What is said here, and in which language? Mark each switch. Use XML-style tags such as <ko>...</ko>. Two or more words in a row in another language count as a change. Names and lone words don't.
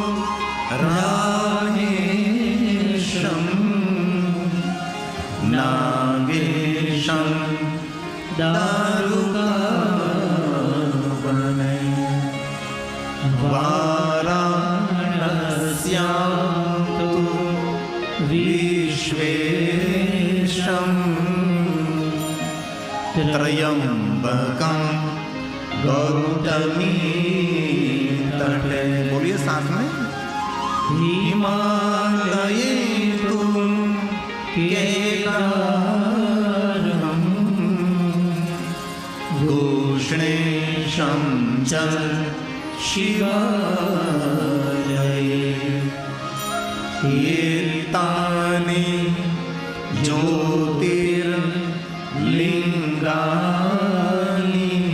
<sa>रामेशम नागेशम दारुकावने वाराणस्याम तु विश्वेशम त्रयंबकम गौतमी तटे.</sa> <gu>બોલીએ સાથ में.</gu> <sa>हिमालये तुम केदारम घोषणेशं च शिवालये एतानि ज्योतिर्लिङ्गानि</sa>